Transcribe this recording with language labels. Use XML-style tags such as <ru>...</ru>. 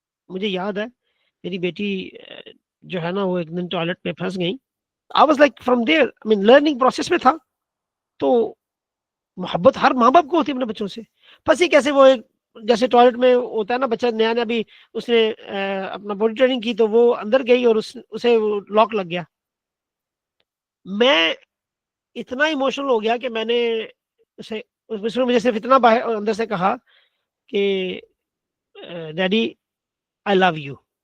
<ur>مجھے یاد ہے میری بیٹی جو ہے نا وہ ایک دن ٹوائلٹ میں پھنس گئی.</ur> <en>I was like from there, I mean learning process میں تھا.</en> <ur>تو محبت ہر ماں باپ کو ہوتی ہے اپنے بچوں سے. پھنسی کیسے؟ وہ جیسے ٹوائلٹ میں ہوتا ہے نا، بچہ نیا نیا بھی اس نے اپنا باڈی ٹریننگ کی تو وہ اندر گئی اور اسے لاک لگ گیا. میں اتنا ایموشنل ہو گیا کہ میں نے اسے، اس نے مجھے صرف اتنا باہر اندر سے کہا کہ ڈیڈی آئی لو یو.</ur>